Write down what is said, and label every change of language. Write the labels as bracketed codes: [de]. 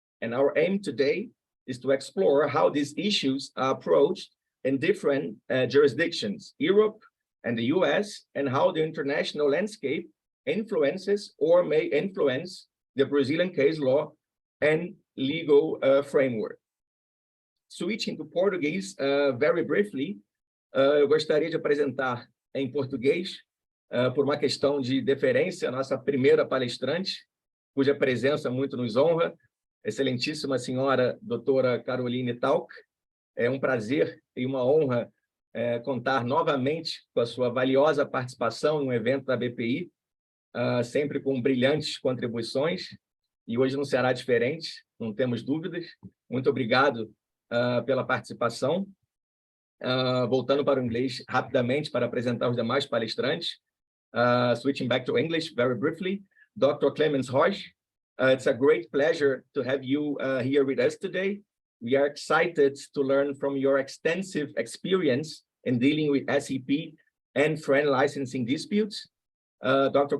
[en] And our aim today is to explore how these issues are approached in different jurisdictions, Europe and the US, and how the international landscape influences or may influence the Brazilian case law and legal framework. Switching to Portuguese very briefly, [pt] eu gostaria de apresentar em português, por uma questão de deferência, a nossa primeira palestrante, cuja presença muito nos honra, excelentíssima senhora doutora Caroline Tauk. É um prazer e uma honra contar novamente com a sua valiosa participação no evento da ABPI, sempre com brilhantes contribuições, e hoje não será diferente, não temos dúvidas. Muito obrigado pela participação. Voltando para o inglês rapidamente para apresentar os demais palestrantes. [en] Switching back to English very briefly, Dr. Clemens Heusch, it's a great pleasure to have you here with us today. We are excited to learn from your extensive experience in dealing with SEP and FRAND licensing disputes. Dr.